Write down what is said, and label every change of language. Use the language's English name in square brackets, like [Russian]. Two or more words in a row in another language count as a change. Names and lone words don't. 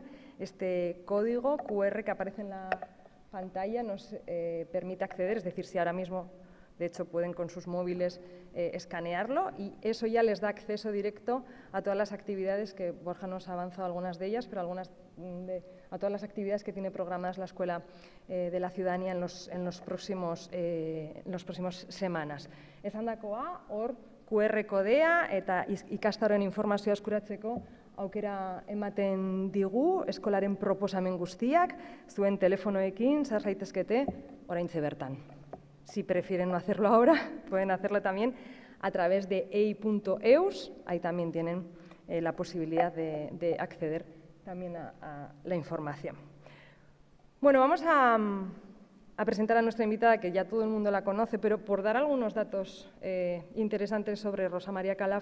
[Spanish] Este código QR que aparece en la pantalla nos permite acceder, es decir, si ahora mismo, de hecho, pueden con sus móviles escanearlo y eso ya les da acceso directo a todas las actividades que Borja nos ha avanzado algunas de ellas, pero a todas las actividades que tiene programadas la Escuela de la Ciudadanía en los próximos semanas. [Basque] Esandakoa, hor QR kodea eta ikastaroen informazioa eskuratzeko aukera ematen digu, eskolaren proposamen guztiak, zuen telefonoekin sar zaitezkete oraintxe bertan. [Spanish] Si prefieren no hacerlo ahora, pueden hacerlo también a través de ei.eus, ahí también tienen la posibilidad de acceder también a la información. Bueno, vamos a presentar a nuestra invitada, que ya todo el mundo la conoce, pero por dar algunos datos interesantes sobre Rosa María Calaf.